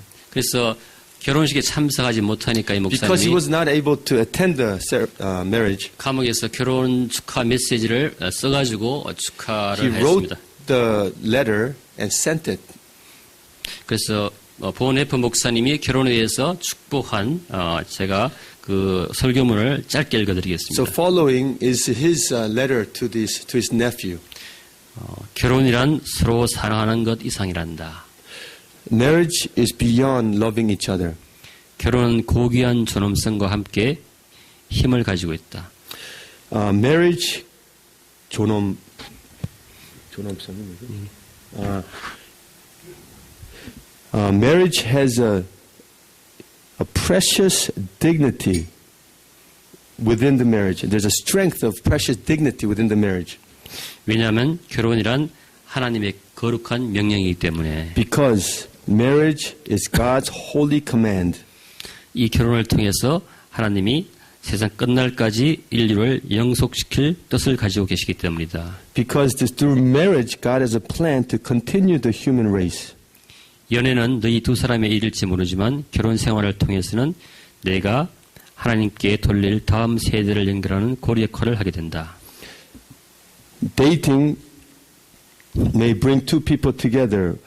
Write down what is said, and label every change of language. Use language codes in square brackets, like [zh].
[ko] 그래서 결혼식에 참석하지 못하니까 이 [en] Because he [ko] 목사님이 [en] was not able to attend the marriage, [ko] 감옥에서 결혼 축하 메시지를 써가지고 [en] he [ko] 축하를 [en] wrote [ko] 했습니다. [en] the letter and sent it. [ko] 그래서 본헤퍼 목사님이 결혼에 대해서 축복한 제가 그 설교문을 짧게 읽어드리겠습니다. [en] So following is his letter to his nephew. [ko] 결혼이란 서로 사랑하는 것 이상이란다. [en] Marriage is beyond loving each other. [ko] 결혼은 고귀한 존엄성과 함께 힘을 가지고 있다. Marriage 존엄성이 뭐죠? [en] Marriage has a precious dignity within the marriage. There's a strength of precious dignity within the marriage. [ko] 왜냐하면 결혼이란 하나님의 거룩한 명령이기 때문에 [en] Because marriage is God's holy command. [ko] 이 결혼을 통해서 하나님이 세상 끝날까지 인류를 영속시킬 뜻을 가지고 계시기 때문이다. [en] Because through marriage, God has a plan to continue the human race. [ko] 연애는 너희 두 사람의 일일지 모르지만 결혼 생활을 통해서는 내가 하나님께 돌릴 다음 세대를 연결하는 고리 역할을 하게 된다. [en] Dating may bring two people together.